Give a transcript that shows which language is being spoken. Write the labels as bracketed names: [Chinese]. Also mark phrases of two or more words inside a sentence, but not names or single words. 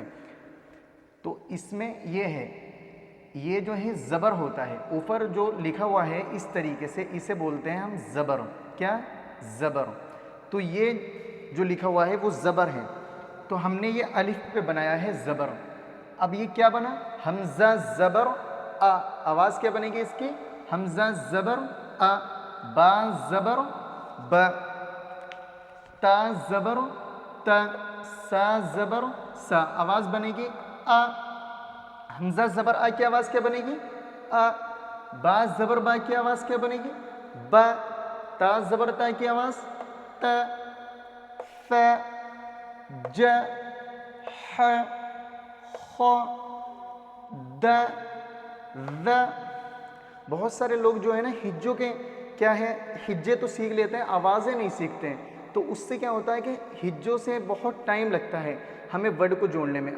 [Urdu] تو اس میں یہ ہے، یہ جو ہے زبر ہوتا ہے، اوپر جو لکھا ہوا ہے اس طریقے سے اسے بولتے ہیں ہم زبر۔ کیا؟ زبر۔ تو یہ جو لکھا ہوا ہے وہ زبر ہے، تو ہم نے یہ الف پہ بنایا ہے زبر۔ اب یہ کیا بنا؟ حمزہ زبر آ، آواز کیا بنے گی اس کی؟ حمزہ زبر آ، با زبر با، تا زبر تا، سا زبر سا، آواز بنے گی آ۔ حمزہ زبر آ کی آواز کیا بنے گی؟ آ۔ با زبر با کی آواز کیا بنے گی؟ با۔ تا زبر تا کی آواز؟ تا۔ ف، ج، ح، خ، د، ذ۔ بہت سارے لوگ جو ہے نا ہجوں کے کیا ہے ہجے تو سیکھ لیتے ہیں، آوازیں نہیں سیکھتے ہیں، تو اس سے کیا ہوتا ہے کہ ہجوں سے بہت ٹائم لگتا ہے ہمیں ورڈ کو جوڑنے میں۔